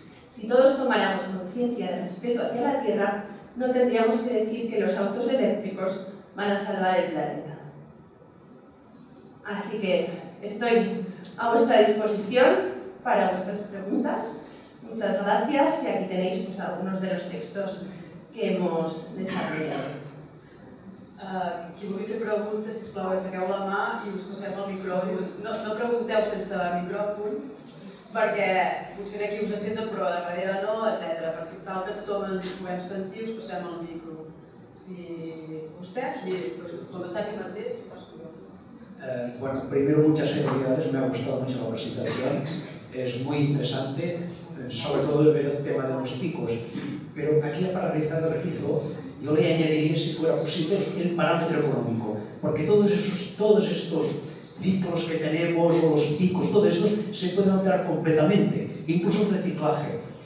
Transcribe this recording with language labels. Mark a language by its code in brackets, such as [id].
[es] Si todos tomáramos conciencia de respeto hacia la tierra, no tendríamos que decir que los autos eléctricos van a salvar el planeta. Así que estoy a vuestra disposición para vuestras preguntas. Muchas gracias y aquí tenéis pues, algunos de los textos que hemos desarrollado. [ca] Qui vulgui fer preguntes, sisplau, aixequeu la mà i us passem el micròfon. No pregunteu sense micròfon, perquè potser aquí us senten però de darrere no, etc. Per tal que tothom ens puguem sentir, us passem el micro. Si vostès, com està aquí mateix, passo jo. [es] Bueno, primero muchas felicidades, me ha gustado mucho la presentación, es muy interesante, sobre todo el ver el tema de los picos, pero aquí para realizar el ejercicio yo le añadiría, si fuera posible, el parámetro económico, porque todos estos ciclos que tenemos, o los picos, todos estos se pueden alterar completamente, incluso el reciclaje.